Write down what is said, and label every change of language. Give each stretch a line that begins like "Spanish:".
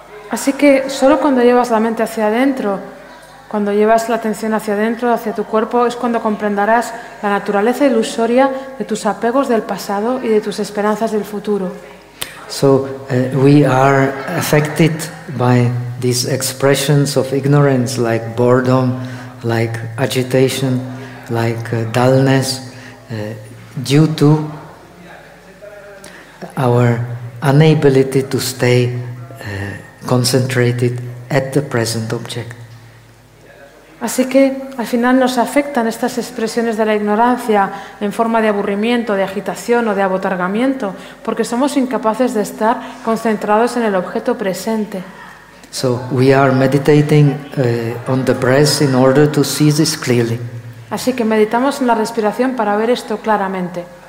Spanish: Así que solo cuando llevas la mente hacia adentro, cuando llevas la atención hacia adentro, hacia tu cuerpo, es cuando comprenderás la naturaleza ilusoria de tus apegos del pasado y de tus esperanzas del futuro.
English: So we are affected by these expressions of ignorance, like boredom, like agitation, like dullness, due to our inability to stay concentrated at the present object.
Spanish: Así que al final nos afectan estas expresiones de la ignorancia en forma de aburrimiento, de agitación o de abotargamiento, porque somos incapaces de estar concentrados en el objeto presente.
English: So we are meditating on the breath in order to see this clearly.
Spanish: Así que meditamos en la respiración para ver esto claramente.